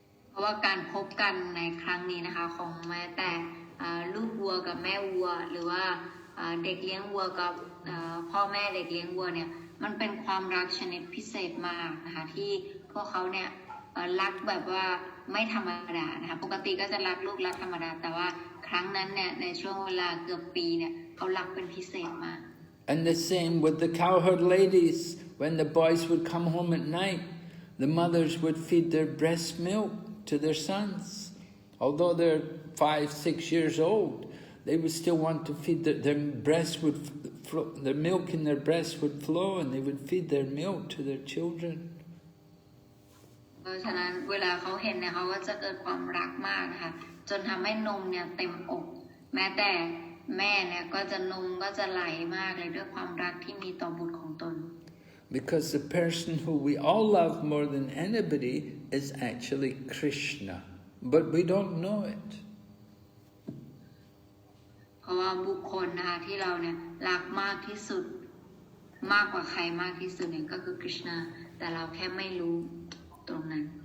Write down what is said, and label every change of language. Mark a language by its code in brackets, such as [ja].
[th] เพราะว่าการพบกันในครั้งนี้นะคะของแม่แต่ลูกวัวกับแม่วัวหรือว่าเด็กเลี้ยงวัวกับพ่อแม่เด็กเลี้ยงวัวเนี่ยมันเป็นความรักชนิดพิเศษมากนะคะที่พวกเขาเนี่ยรักแบบว่าไม่ธรรมดานะคะปกติก็จะรักลูกรักธรรมดาแต่ว่าครั้งนั้นเนี่ยในช่วงเวลาเกือบปีเนี่ยเขารักเป็นพิเศษมาก [en] And the same with the cowherd ladies. When the boys would come home at night, the mothers would feed their breast milk to their sons. Although they're 5-6 years old, they would still want to feed their breast would flow, the milk in their breast would flow, and they would feed their milk to their children. [th] เพราะฉะนั้นเวลาเขาเห็นเนี่ยเขาก็จะเกิดความรักมากนะคะจนทำให้นมเนี่ยเต็มอกแม้แต่แม่เนี่ยก็จะนมก็จะไหลมากเลยด้วยความรักที่มีต่อบุตรของตน [en] Because the person who we all love more than anybody is actually Krishna, but we don't know it. [th] เพราะว่าบุคคลนะคะที่เราเนี่ยรักมากที่สุดมากกว่าใครมากที่สุดเนี่ยก็คือคริชนาแต่เราแค่ไม่รู้ตรงนั้น